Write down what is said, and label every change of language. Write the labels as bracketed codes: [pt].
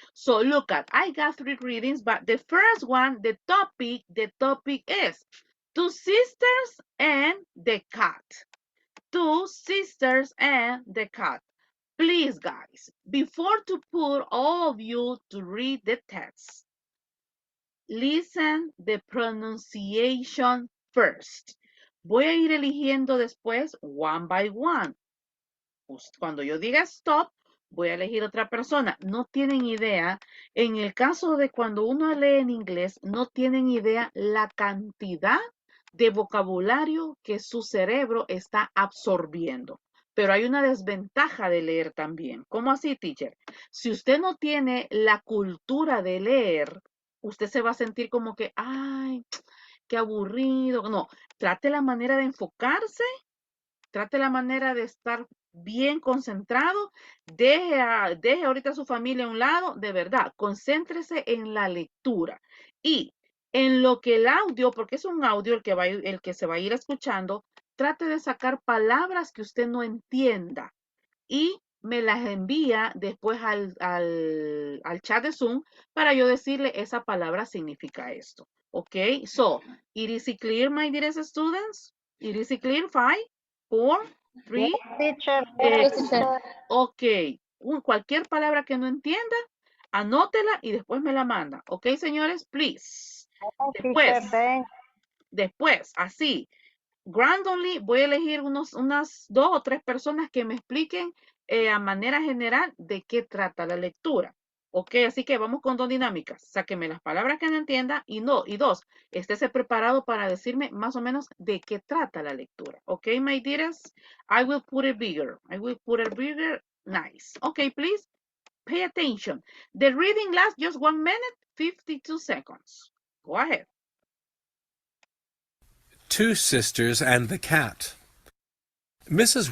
[en] So look at, I got 3 readings, but the first one, the topic is Two Sisters and the Cat. Two Sisters and the Cat. Please, guys, before to put all of you to read the text, listen the pronunciation first. [es] Voy a ir eligiendo después [en] one by one. [es] Cuando yo diga stop, voy a elegir otra persona. No tienen idea, en el caso de cuando uno lee en inglés, no tienen idea la cantidad de vocabulario que su cerebro está absorbiendo. Pero hay una desventaja de leer también. ¿Cómo así, teacher? Si usted no tiene la cultura de leer, usted se va a sentir como que, ay, qué aburrido. No, trate la manera de enfocarse, trate la manera de estar bien concentrado, deje ahorita a su familia a un lado, de verdad, concéntrese en la lectura y en lo que el audio, porque es un audio el que se va a ir escuchando, trate de sacar palabras que usted no entienda y me las envía después al chat de Zoom para yo decirle esa palabra significa esto. [en] Ok, so, it is clear, my dearest students? It is clear, 5, 4, 3, Teacher, Yes, teacher. [es] ok, cualquier palabra que no entienda, anótela y después me la manda. [en] Ok, señores, please. teacher, [es] Después, así, randomly voy a elegir unas 2 o 3 personas que me expliquen a manera general de qué trata la lectura. Ok, así que vamos con 2 dinámicas. Sáqueme las palabras que no entienda y no, y 2, estése preparado para decirme más o menos de qué trata la lectura. [en] Ok, my dearest, I will put it bigger. I will put it bigger. Nice. Okay, please pay attention. The reading lasts just 1 minute, 52 seconds. Go ahead. Two Sisters and the Cat. Mrs.